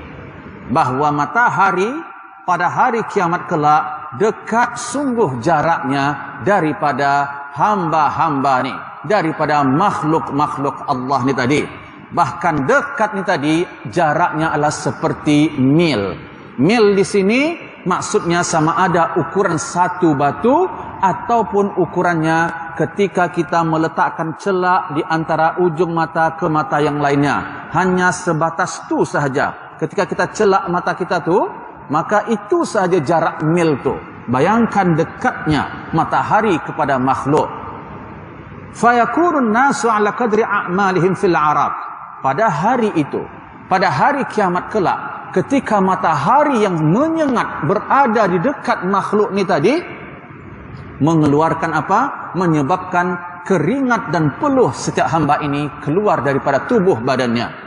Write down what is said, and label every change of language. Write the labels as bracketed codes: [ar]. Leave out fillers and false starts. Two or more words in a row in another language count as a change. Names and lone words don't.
[ms] Bahwa matahari pada hari kiamat kelak dekat sungguh jaraknya daripada hamba-hamba ni, daripada makhluk-makhluk Allah ni tadi. Bahkan dekat ni tadi jaraknya adalah seperti mil. Mil di sini maksudnya sama ada ukuran satu batu ataupun ukurannya ketika kita meletakkan celak di antara ujung mata ke mata yang lainnya. Hanya sebatas tu sahaja. Ketika kita celak mata kita tu, maka itu sahaja jarak mil tu. Bayangkan dekatnya matahari kepada makhluk. [ar] فيكون الناس على قدر أعمالهم في العرب. [ms] Pada hari itu, pada hari kiamat kelak, ketika matahari yang menyengat berada di dekat makhluk ni tadi, mengeluarkan apa? Menyebabkan keringat dan peluh setiap hamba ini keluar daripada tubuh badannya.